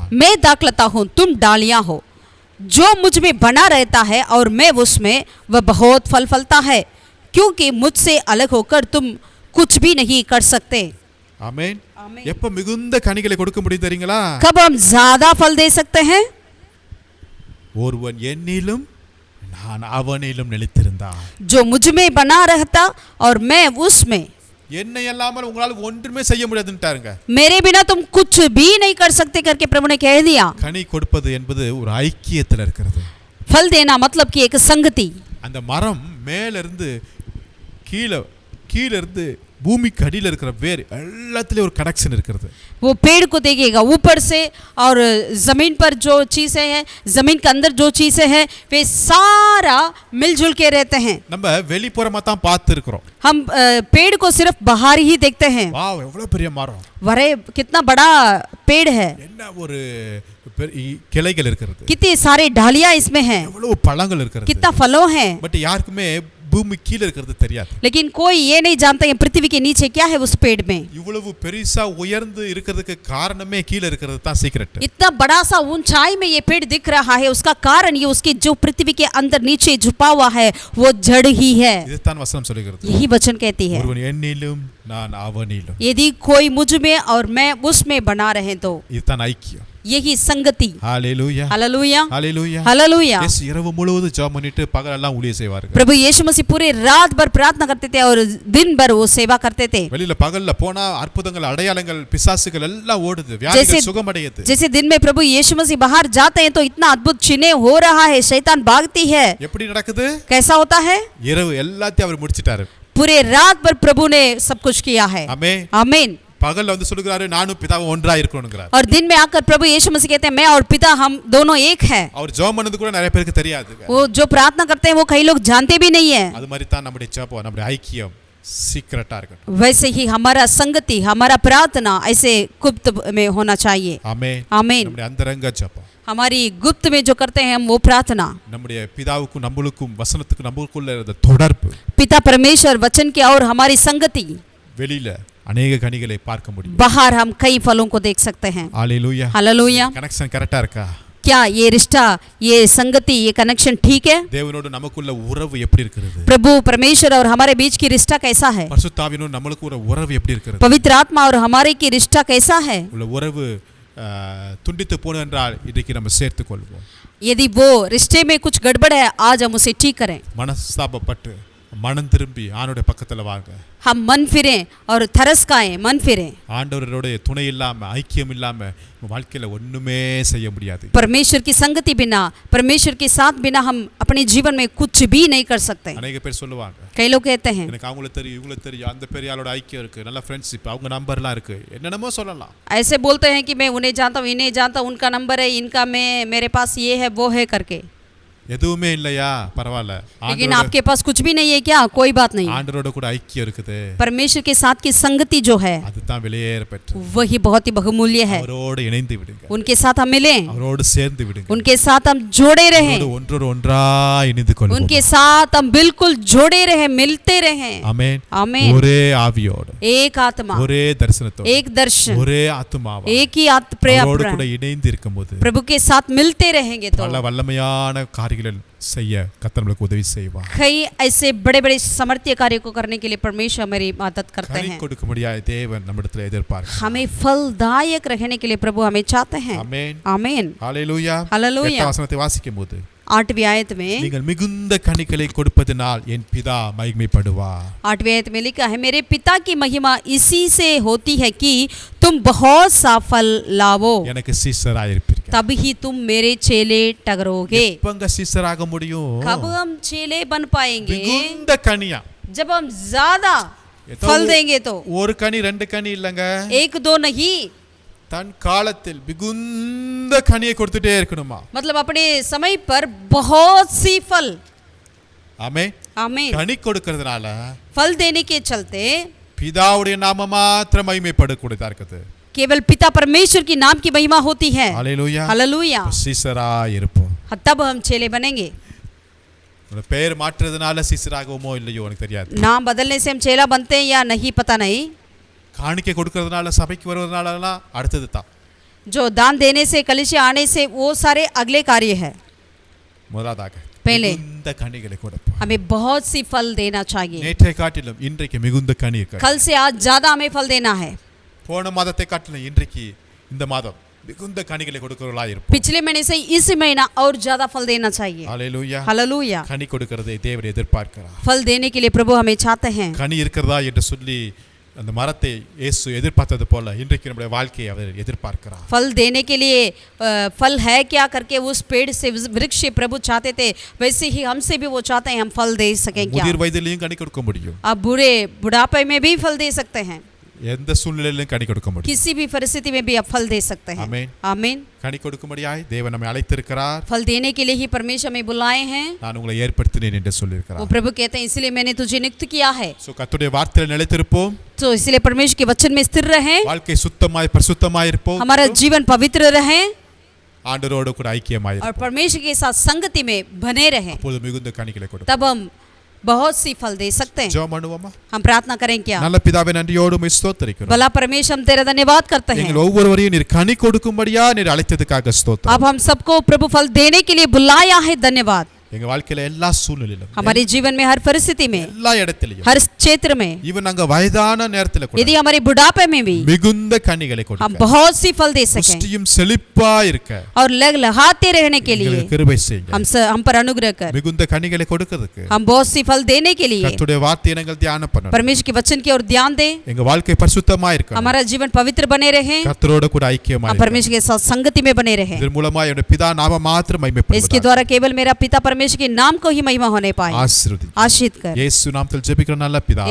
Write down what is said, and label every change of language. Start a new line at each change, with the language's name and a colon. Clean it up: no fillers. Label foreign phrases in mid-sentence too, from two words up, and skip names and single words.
Hindi: मैं दाखलता हूँ तुम डालियां हो, जो मुझ में बना रहता है और मैं उसमें, वह बहुत फल फलता है, क्योंकि मुझसे अलग होकर तुम कुछ भी नहीं कर सकते।
Tamil: ஆமென்। ஆமென்। எப்ப மிகுந்த கனிகளை கொடுக்க முடியும் தெரியுங்களா?
Hindi: कब हम ज्यादा फल दे सकते हैं?
Tamil: ஒருவன் என்னிலும் நான் அவனிலும் நிலைத்திருந்தான்।
Hindi: जो मुझ में बना रहता और मैं उसमें,
Tamil: என்னை அல்லாமல் உங்களால ஒன்றுமே செய்ய முடியாதுன்ட்டாருங்க।
Hindi: मेरे बिना तुम कुछ भी नहीं कर सकते करके प्रभु ने कह दिया।
Tamil: கனி கொடுப்பது என்பது ஒரு ஐக்கியத்தில் இருக்கிறது।
Hindi: फल देना मतलब कि एक संगति।
Tamil: அந்த மரம் மேல இருந்து கீழ இருந்து பூமிக்கு அடியில் இருக்கிற வேர் எல்லாத்துலயும் ஒரு கனெக்ஷன் இருக்கிறது.
Hindi: वो पेड़ को देखिएगा ऊपर से और जमीन पर जो चीजें हैं, जमीन के अंदर जो चीजें हैं, वे सारा मिलजुल के रहते हैं.
Tamil: நம்ம வெளிப்புறமா தான் பார்த்து இருக்கிறோம்.
Hindi: हम पेड़ को सिर्फ बाहर ही देखते हैं.
Tamil: வாவ் எவ்வளவு பெரிய மரம்,
Hindi: वरे कितना बड़ा पेड़ है,
Tamil: என்ன ஒரு கிளைகள் இருக்கிறது,
Hindi: कितने सारे डालियां इसमें हैं,
Tamil: எவ்வளவு பழங்கள் இருக்கிறது.
Hindi: कितना फलों हैं.
Tamil: பட் யாருக்குமே பூமி கீழ இருக்கிறது தெரியாது.
Hindi: लेकिन कोई ये नहीं जानता है पृथ्वी के नीचे क्या है उस पेड़ में.
Tamil: இவ்வளவு பெருசா உயர்ந்து இருக்கிறதுக்கு காரணமே கீழ இருக்கிறது தான் சீக்ரெட்.
Hindi: इतना बड़ा सा ऊंचाई में ये पेड़ दिख रहा है, उसका कारण ये उसके जो पृथ्वी के अंदर नीचे छुपा हुआ है वो जड़ ही है.
Tamil: இதுதான் வசனம் சொல்கிறது.
Hindi: यही वचन कहती है,
Tamil: ஒருவன் என்னிலும் நான் அவனிலும்.
Hindi: यदि कोई मुझ में और मैं उसमें बना रहे तो
Tamil: இதுதான் ஐக்கியம்.
Hindi: यही संगति.
Tamil: ஹalleluya
Hindi: हालेलुया
Tamil: ஹalleluya
Hindi: हालेलुया.
Tamil: இயேசு இரவு முழுவதும் ஜெபம் பண்ணிட்டு பகலெல்லாம் ஊழியம் செய்வார்கள்.
Hindi: प्रभु यीशु मसीह पूरे रात भर प्रार्थना करते थे और दिन भर वो सेवा करते थे.
Tamil: வெளியில பகல்ல போனா அற்புதங்கள் அடையாளங்கள் பிசாசுகள் எல்லாம் ஓடுது, வியாதிகள் சுகமடையுது.
Hindi: जैसे दिन में प्रभु यीशु मसीह बाहर जाते हैं तो इतना अद्भुत चिन्ह हो रहा है, शैतान भागती है.
Tamil: எப்படி நடக்குது?
Hindi: कैसा होता है?
Tamil: இரவு எல்லாத்தையும் அவர் முடிச்சிட்டாரு.
Hindi: पूरे रात भर प्रभु ने सब कुछ किया है.
Tamil: ஆமென்.
Hindi: आमीन.
Tamil: பகல்ல வந்து சொல்றாரு நானும் பிதாவும் ஒன்றா இருக்கணும்ங்கறார்.
Hindi: और दिन में आकर प्रभु यीशु मसीह कहते हैं मैं और पिता हम दोनों एक है.
Tamil: அவர் ஜெபம் பண்ணது கூட நிறைய பேருக்கு தெரியாது.
Hindi: वो जो प्रार्थना करते हैं वो कई लोग जानते भी नहीं है.
Tamil: அது மாதிரி தான் நம்முடைய ஜெபம், நம்முடைய ஐக்கியம் சீக்ரெட்டா இருக்கட்டும்.
Hindi: वैसे ही हमारा संगति, हमारा प्रार्थना ऐसे गुप्त में होना चाहिए.
Tamil: ஆமென்.
Hindi: आमीन.
Tamil: நம்முடைய அந்தரங்க ஜெபம்,
Hindi: हमारी गुप्त में जो करते हैं हम वो प्रार्थना,
Tamil: நம்முடைய பிதாவுக்கும் நம்மளுக்கும் வசனத்துக்கும் நம்மளுக்குள்ள இருந்த தொடர்பு,
Hindi: पिता परमेश्वर वचन की और हमारी संगति,
Tamil: வெளியில अनेक கனிகளை பார்க்க முடியும்.
Hindi: बाहर हम कई फलों को देख सकते हैं.
Tamil: ஹalleluya.
Hindi: हालेलुया.
Tamil: கனெக்ஷன் கரெக்ட்டா இருக்கா?
Hindi: क्या ये रिश्ता, ये संगति, ये कनेक्शन ठीक है?
Tamil: தேவனோடு நமக்குள்ள உறவு எப்படி இருக்கிறது?
Hindi: प्रभु परमेश्वर और हमारे बीच की रिश्ता कैसा है?
Tamil: பரிசுத்த ஆவியோடு நமக்கு ஒரு உறவு எப்படி இருக்கிறது?
Hindi: पवित्र आत्मा और हमारे की रिश्ता कैसा है?
Tamil: உள்ள உறவு துண்டித்து போன என்றால் இன்றைக்கு நம்ம சேர்த்துக் கொள்வோம்.
Hindi: यदि वो रिश्ते में कुछ गड़बड़ है आज हम उसे ठीक करें.
Tamil: மனஸ்தாபப்பட்டு மனம் திரும்பி ஆண்டவருடைய பக்கத்துல வாங்க.
Hindi: हम मन फिरें और तरस खाएं, मन फिरें.
Tamil: ஆண்டவரோட துணை இல்லாம ஐக்கியம் இல்லாம வாழ்க்கையில ஒண்ணுமே செய்ய முடியாது.
Hindi: परमेश्वर की संगति बिना, परमेश्वर के साथ बिना हम अपने जीवन में कुछ भी नहीं कर सकते.
Tamil: அநேக பேர் சொல்லுவாங்க,
Hindi: कई लोग कहते हैं
Tamil: எனக்கு அவங்கள தெரியும் இவங்கள தெரியும், அந்த பெரிய ஆளோட ஐக்கியம் இருக்கு, நல்ல ஃப்ரெண்ட்ஷிப், அவங்க நம்பர்லாம் இருக்கு, என்னென்னமோ சொல்லலாம்.
Hindi: ऐसे बोलते हैं कि मैं उन्हें जानता हूँ, इन्हें जानता हूँ, उनका नंबर है, इनका मैं, मेरे पास ये है वो है करके.
Tamil: எதுவுமே இல்லையா? பரவாயில்ல.
Hindi: लेकिन आपके पास कुछ भी नहीं है क्या? कोई बात नहीं.
Tamil: ஆண்டவரோட கூட ஐக்கியம் இருக்குது.
Hindi: परमेश्वर के साथ की संगति जो है
Tamil: அதுதான் வெளியேற பெற்று
Hindi: वही बहुत ही बहुमूल्य है.
Tamil: அவரோடு இணைந்து விடுங்க.
Hindi: उनके साथ हम मिलें,
Tamil: அவரோடு சேர்ந்து விடுங்க.
Hindi: उनके साथ हम जोड़े रहें,
Tamil: ஒன்றோடு ஒன்றாய் இணைந்து கொள்வோம்.
Hindi: उनके साथ हम बिल्कुल जोड़े रहें, मिलते रहें.
Tamil: ஆமென்.
Hindi: आमीन.
Tamil: ஒரே ஆவியோடு,
Hindi: एक आत्मा,
Tamil: ஒரே தரிசனத்தோடு,
Hindi: एक दर्शन,
Tamil: ஒரே ஆத்துமாவா
Hindi: एक ही
Tamil: அவரோடு கூட
Hindi: प्रेम
Tamil: இணைந்து இருக்கும்போது
Hindi: प्रभु के साथ मिलते रहेंगे तो
Tamil: பல வல்லமையான காரியங்கள் செய்ய கர்த்தர் நமக்கு உதவி செய்வார்.
Hindi: कई ऐसे बड़े बड़े समर्थ्य कार्य को करने के लिए परमेश्वर हमारी मदद करते
Tamil: கனி
Hindi: हैं.
Tamil: கொடுக்க முடியாத தேவன் நம்மிடத்தில் எதிர்பார்க்கிறார்.
Hindi: हमें फलदायक रहने के लिए प्रभु हमें चाहते हैं.
Tamil: ஆமென்.
Hindi: आमीन.
Tamil: ஹalleluya.
Hindi: हालेलुया.
Tamil: 8 வசனத்தை வாசிக்கும்போது
Hindi: 8वीं आयत में,
Tamil: நீங்கள் மிகுந்த கனிகளை கொடுப்பதனால் என் பிதா மகிமைப்படுவார்.
Hindi: 8वीं आयत में लिखा है मेरे पिता की महिमा इसी से होती है कि तुम बहुत सा फल लावो,
Tamil: எனக்கு சீஷராய் இருப்பீர்கள்.
Hindi: तब ही तुम मेरे चेले ठहरोगे.
Tamil: எப்பங்க சீஷராக முடியும்?
Hindi: कब हम चेले बन पाएंगे?
Tamil: மிகுந்த கனியா.
Hindi: जब हम ज्यादा फल देंगे तो.
Tamil: ஒரு கனி ரெண்டு கனி இல்லங்க,
Hindi: एक दो नहीं,
Tamil: தன் காலத்தில் மிகுந்த கனியை கொடுத்துட்டே இருக்கணுமா?
Hindi: मतलब अपने समय पर बहुत सी फल.
Tamil: ஆமென்.
Hindi: आमीन.
Tamil: கனி கொடுக்கிறதுனால
Hindi: फल देने के चलते
Tamil: பிதாவுடைய நாம மாத்திரம் மகிமைப்படக்கூடியதா இருக்குது.
Hindi: केवल पिता परमेश्वर की नाम की महिमा होती है.
Tamil: ஹalleluya.
Hindi: हालेलुया.
Tamil: சீஷராய் இருப்போம்.
Hindi: तब हम चेले बनेंगे.
Tamil: உங்க பெயர் மாற்றுறதுனால சீஷராகவுமோ இல்லையோ எனக்கு தெரியாது.
Hindi: नाम बदलने से हम चेला बनते हैं या नहीं पता नहीं.
Tamil: காணிக்கை கொடுக்கிறதுனால சபைக்கு வருவதனாலலாம் அடுத்தது தான்.
Hindi: जो दान देने से, कलीसिया आने से, वो सारे अगले कार्य है.
Tamil: முதலாவதாக
Hindi: पहले
Tamil: மிகுந்த கனிகளை கொடுப்போம்.
Hindi: हमें बहुत सी फल देना चाहिए.
Tamil: நேற்றை காட்டிலும் இன்றைக்கு மிகுந்த கனி இருக்கு.
Hindi: कल से आज ज्यादा हमें फल देना है.
Tamil: போன மாதத்தை காட்டிலும் இன்றைக்கு இந்த மாதம் மிகுந்த கனிகளை கொடுக்கிறவர்களாய் இருப்போம்.
Hindi: पिछले महीने से इस महीना और ज्यादा फल देना चाहिए.
Tamil: ஹalleluya.
Hindi: हालेलुया.
Tamil: கனி கொடுக்கிறதை தேவன் எதிர்பார்க்கிறார்.
Hindi: फल देने के लिए प्रभु हमें चाहते हैं.
Tamil: கனி இருக்கிறதா என்று சொல்லி அந்த மரத்தை இயேசு எதிர்பார்த்தது போல இன்றைக்கு நம்முடைய வாழ்க்கையை அவர் எதிர்பார்க்கிறார்.
Hindi: फल देने के लिए फल है क्या करके उस पेड़ से वृक्ष से प्रभु चाहते थे, वैसे ही हमसे भी वो चाहते हैं हम फल दे सकें क्या.
Tamil: முதிர் வயதிலையும் கனி கொடுக்க முடியும்.
Hindi: आप बुढ़ापे में भी फल दे सकते हैं.
Tamil: எந்த சூழ்நிலையிலும் கனி கொடுக்க முடியும்.
Hindi: किसी भी परिस्थिति में भी आप फल दे सकते हैं.
Tamil: ஆமென்.
Hindi: आमीन.
Tamil: கனி கொடுக்கும்படியாய் தேவன் நம்மை அழைத்திருக்கிறார்.
Hindi: फल देने के लिए ही परमेश्वर हमें बुलाए हैं.
Tamil: நான் உங்களை ஏற்படுத்தினேன் என்று சொல்லியிருக்கிறார்.
Hindi: वो प्रभु कहते हैं इसलिए मैंने तुझे नियुक्त किया है.
Tamil: சோ கர்த்தருடைய வார்த்தையில் நிலைத்திருப்போம்.
Hindi: तो इसलिए परमेश्वर के वचन में स्थिर रहें.
Tamil: வாழ்க்கை சுத்தமாய் பரிசுத்தமாய் இருப்போம்.
Hindi: हमारा जीवन पवित्र रहे
Tamil: ஆண்டவரோடு கூட ஐக்கியமாய்
Hindi: और
Tamil: இருப்போம்.
Hindi: परमेश्वर के साथ संगति में बने रहें.
Tamil: அப்பொழுது மிகுந்த கனிகளை கொடுப்போம்.
Hindi: तब हम बहुत सी फल दे सकते हैं.
Tamil: ஜெபம் பண்ணுவோமா?
Hindi: हम प्रार्थना करें क्या?
Tamil: நல்ல பிதாவே நன்றியோடு உம்மை ஸ்தோத்திரிக்கிறோம்.
Hindi: भला परमेश्वर हम तेरा धन्यवाद करते हैं.
Tamil: எங்கள் ஒவ்வொருவரையும் நீர் கனி கொடுக்கும்படியா நீர் அழைத்ததுக்காக ஸ்தோத்திரம்.
Hindi: अब हम सबको प्रभु फल देने के लिए बुलाया है. धन्यवाद.
Tamil: எங்க வாழ்க்கையில எல்லா சூழ்நிலையிலும்
Hindi: हमारे जीवन में हर परिस्थिति में
Tamil: எல்லா இடத்திலும்
Hindi: हर क्षेत्र में
Tamil: ஈவன் நாங்க வயதான நேரத்துல கூட
Hindi: यदि हमारे बुढ़ापे में भी
Tamil: மிகுந்த கனிகளை
Hindi: हम
Tamil: கொடுக்க
Hindi: बहुत सी फल दे सकें
Tamil: புஷ்டியும் செழிப்பா இருக்க
Hindi: और लहलहाते रहने के लिए
Tamil: எங்களுக்கு கிருபை செய்யுங்க.
Hindi: हम पर अनुग्रह कर
Tamil: மிகுந்த கனிகளை கொடுக்கிறதுக்கு
Hindi: हम बहुत सी फल देने के लिए
Tamil: கர்த்தருடைய வார்த்தையை நாங்கள் தியானம் பண்ணணும்.
Hindi: परमेश्वर के वचन की ओर ध्यान दें.
Tamil: எங்க வாழ்க்கை பரிசுத்தமா இருக்கணும்.
Hindi: हमारा जीवन पवित्र बने रहे.
Tamil: கர்த்தரோட கூட ஐக்கியமா
Hindi: हम परमेश्वर के साथ संगति में बने रहे.
Tamil: இதன் மூலமா என்னுடைய பிதா நாம மாத்திரம்
Hindi: इसके
Tamil: மகிமைப்படுவதாக.
Hindi: द्वारा केवल मेरा पिता परमेश्वर के नाम को ही महिमा होने पाए.
Tamil: ஆசீர்வதி.
Hindi: आशीष कर.
Tamil: இயேசு நாமத்தில் ஜெபிக்கிற நல்ல பிதாவே.